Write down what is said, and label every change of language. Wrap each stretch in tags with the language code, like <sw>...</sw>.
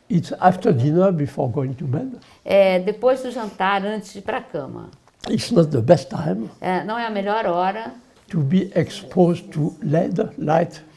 <en>It's after dinner before going to bed.</en> <pt>Depois do jantar, antes de ir para a cama.</pt> <en>It's not the best time</en> <pt>Não é a melhor hora</pt> <en>to be exposed to LED light.</en>